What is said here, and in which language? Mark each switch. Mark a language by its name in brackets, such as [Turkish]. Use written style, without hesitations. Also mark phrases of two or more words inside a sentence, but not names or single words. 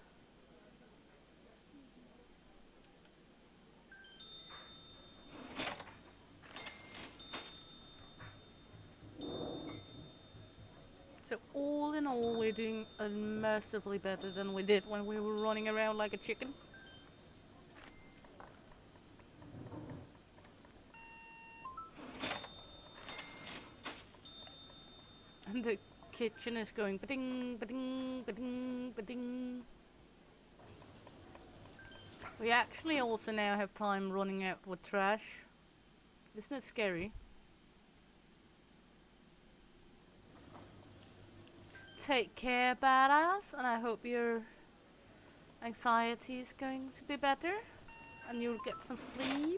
[English] So all in all, we're doing immeasurably better than we did when we were running around like a chicken. And the kitchen is going ba-ding, ba-ding, ba-ding, ba-ding. We actually also now have time running out with trash. Isn't it scary? Take care, badass, and I hope your anxiety is going to be better and you'll get some sleep.